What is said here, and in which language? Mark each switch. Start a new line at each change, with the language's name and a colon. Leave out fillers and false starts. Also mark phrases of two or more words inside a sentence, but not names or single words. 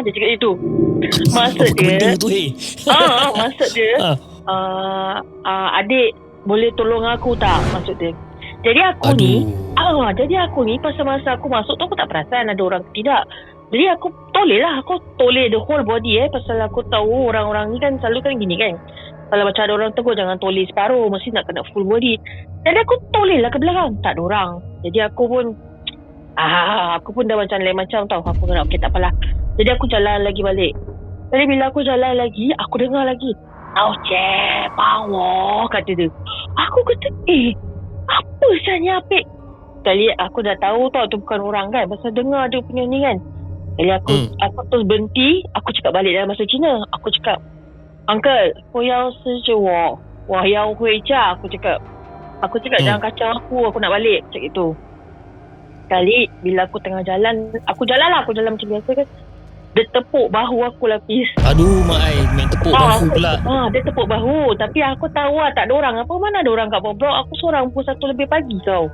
Malay: Dia cakap itu. Maksud dia tu, maksud dia adik boleh tolong aku tak, maksud dia. Jadi aku ni pasal masa aku masuk tu aku tak perasan ada orang ke tidak. Jadi aku toleh
English: the whole body
Malay: pasal aku tahu orang-orang ni kan selalu kan gini kan. Kalau macam ada orang tegur, jangan toleh separuh, mesti nak kena
English: full body.
Malay: Jadi aku toleh lah ke belakang, tak ada orang. Jadi aku pun dah macam lain macam tau. Aku kena okey tak apalah. Jadi aku jalan lagi balik. Jadi bila aku jalan lagi, aku dengar lagi, "Tau cek, bawa," kata dia. Aku kata, apa sebenarnya apik? Kali aku dah tahu tau tu bukan orang kan, pasal dengar dia punya ni kan. Kali aku terus berhenti, aku cakap balik dalam bahasa Cina. Aku cakap,
Chinese: "Uncle, 我要失去我要回家,"
Malay: aku cakap. Aku cakap jangan kacau aku nak balik, macam itu. Kali bila aku tengah jalan, aku jalan macam biasa kan. Dia tepuk bahu aku lapis. Aduh, Mak main tepuk bahu pula. Dia tepuk bahu. Tapi aku tahu tak ada orang. Apa mana ada orang kat bawah blok. Aku seorang pukul 1 lebih pagi kau.